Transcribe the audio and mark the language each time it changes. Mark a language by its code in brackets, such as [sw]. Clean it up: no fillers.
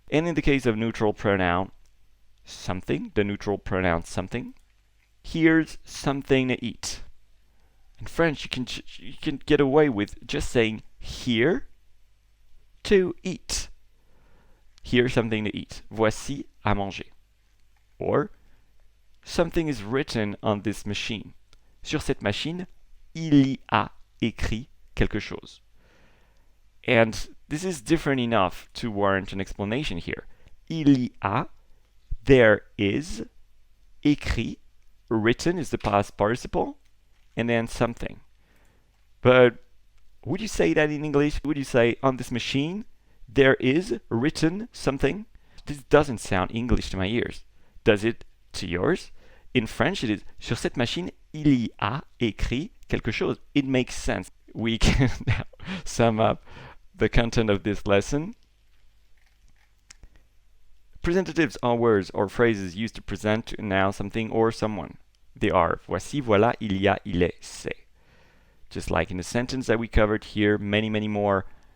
[en] And in the case of neutral pronoun, something, the neutral pronoun something, here's something to eat. In French, you can get away with just saying here to eat. Here's something to eat. [fr] Voici à manger. [en] Or something is written on this machine. [fr] Sur cette machine, il y a écrit quelque chose. [en] And this is different enough to warrant an explanation here. Il y a, there is, écrit, written is the past participle, and then something. But would you say that in English? Would you say on this machine there is written something? This doesn't sound English to my ears. Does it to yours? In French it is [fr] sur cette machine il y a écrit quelque chose. [en] It makes sense. We can now sum up the content of this lesson. Presentatives are words or phrases used to present, to announce something or someone. They are voici, voilà, il y a, il est, c'est. Just like in the sentence that we covered here, many, many more.